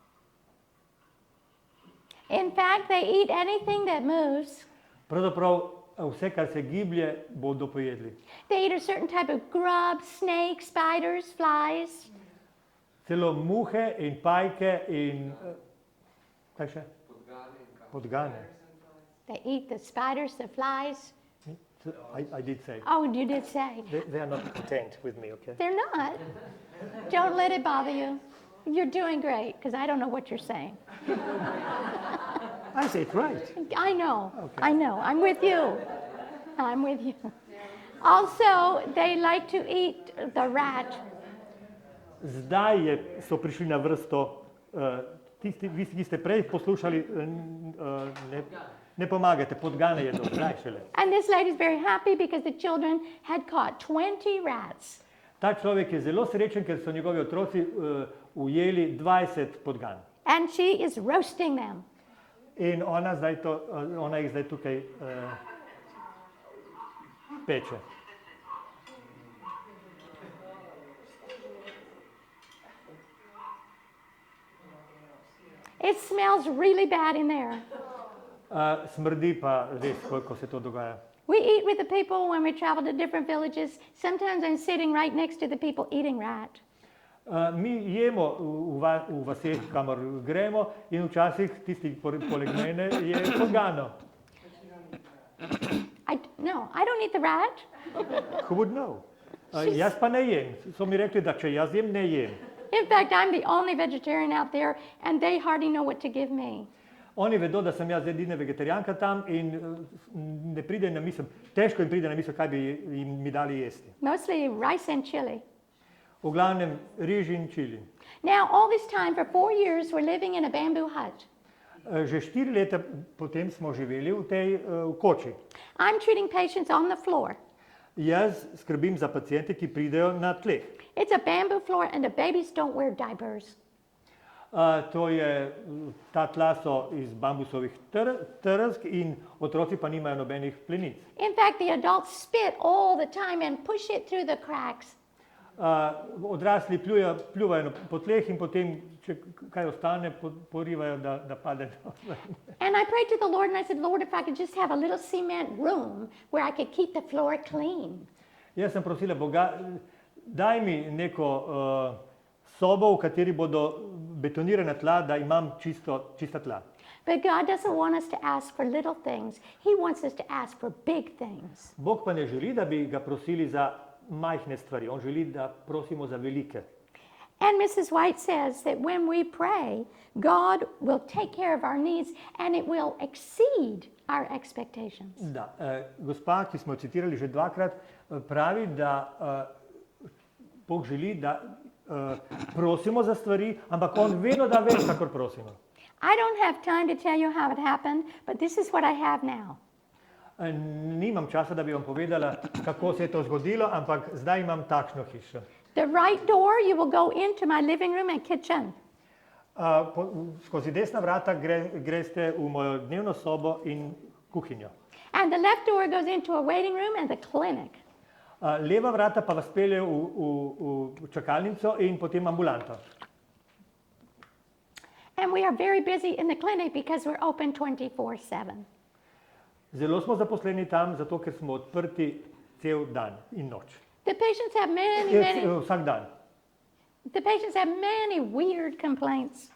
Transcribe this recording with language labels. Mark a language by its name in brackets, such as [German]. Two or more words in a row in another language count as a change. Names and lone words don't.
[English] In fact, they eat anything that moves. [Slovenian] Pravzaprav Vse, kar se giblje, bodo pojedli. [English] They eat a certain type of grub, snakes, spiders, flies. [Slovenian] Celo muhe in pajke in kaj še? Podgane. [English] They eat the spiders, the flies. I did say. Oh, you did say. They are not content with me, okay? They're not. Don't let it bother you. You're doing great, because I don't know what you're saying. I say it right. I know. Okay. I know. I'm with you. I'm with you. Also, they like to eat the rat. [Slovenian] Zdaj so prišli na vrsto, vi, ki ste prej poslušali, ne pomagate, podgane jedo, zdaj šele. [English] And this lady's very happy because the children had caught 20 rats. [Slovenian] Ta človek je zelo srečen, ker so njegovi otroci ujeli 20 podgan. [English] And she is roasting them. [Slovenian] In ona jih zdaj tukaj peče. [English] It smells really bad in there. [Slovenian] Smrdi pa res, ko se to dogaja. [English] We eat with the people when we travel to different villages. Sometimes I'm sitting right next to the people eating rat. [Slovenian] Mi jemo v vaseh, kamor gremo, in včasih tisti poleg mene je podgano. [English] No, I don't eat the rat. Who would know? [Slovenian] Jaz pa ne jem. So mi rekli, da če jaz jem, ne jem. [English] In fact, I'm the only vegetarian out there, and they hardly know what to give me. [Slovenian] Oni vedo, da sem jaz edina vegetarijanka tam in ne pride na misel, težko jim pride na misel, kaj bi mi dali jesti. [English] Mostly rice and chili. [Slovenian] V glavnem riž in čili. [English] Now, all this time, for 4 years, we're living in a bamboo hut. [Slovenian] Že 4 leta potem smo živeli v tej koči. [English] I'm treating patients on the floor. [Slovenian] Jaz skrbim za paciente, ki pridejo na tleh. [English] It's a bamboo floor, and the babies don't wear diapers. [Slovenian] Ta tla so iz bambusovih trsk in otroci pa nimajo nobenih plenic. [English] In fact, the adults spit all the time and push it through the cracks. [Slovenian] Odrasli pljuvajo po tleh in potem, če kaj ostane, porivajo, da pade. [English] And I prayed to the Lord and I said, Lord, if I could just have a little cement room where I could keep the floor clean. [Slovenian] Jaz sem prosila Boga, daj mi neko sobo, v kateri bodo betonirana tla, da imam čista tla. [English] But God doesn't want us to ask for little things. He wants us to ask for big things. [Slovenian] Bog pa ne želi, da bi ga prosili za majhne stvari. On želi, da prosimo za velike. [English] And Mrs. White says that when we pray, God will take care of our needs and it will exceed our expectations. [Slovenian] Da, gospa, ki smo jo citirali že dvakrat, pravi, da Bog želi, da prosimo za stvari, ampak on vedno da več, kakor prosimo. [English] I don't have time to tell you how it happened, but this is what I have now. [Slovenian] Nimam časa, da bi vam povedala, kako se je to zgodilo, ampak zdaj imam takšno hišo. [English] The right door, you will go into my living room and kitchen. [Slovenian] Skozi desna vrata greste v mojo dnevno sobo in kuhinjo. [English] And the left door goes into a waiting room and the clinic. [Slovenian] Leva vrata pa vas pelje v čakalnico in potem ambulanto. [English] And we are very busy in the clinic because we're open 24/7. [Slovenian] Zelo smo zaposleni tam, zato ker smo odprti cel dan in noč. [English] The patients have [Slovenian] Vsak dan. [English] The patients have many weird complaints.